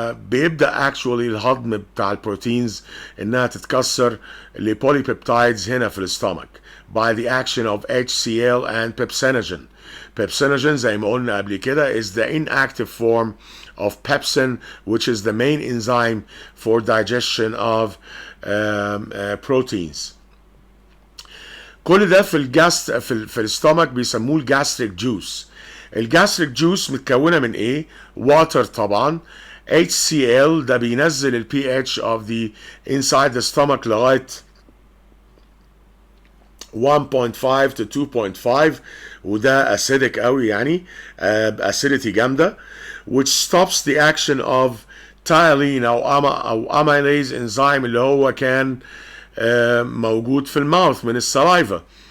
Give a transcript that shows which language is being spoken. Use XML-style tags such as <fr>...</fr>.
<ar>بيبدأ actually الهضم بتاع البروتينز انها تتكسر لبوليبيبتايدز هنا في الستومك</ar> <en>by the action of HCl and pepsinogen. Pepsinogen</en> <ar>زي ما قلنا قبل كده</ar> <en>is the inactive form of pepsin, which is the main enzyme for digestion of proteins.</en> <ar>كل ده في الستومك بيسموه الجاستريك جوس. الجاستريك جوس متكونه من ايه؟ واتر طبعا. HCl ده بينزل ال</ar> <en>pH of the inside the stomach</en> <ar>لغايه 1.5 to 2.5، وده acidic قوي، يعني acidity جامده،</ar> <en>which stops the action of tyline</en> <ar>او amylase enzyme اللي هو كان موجود في الماوث من السلايفا.</ar>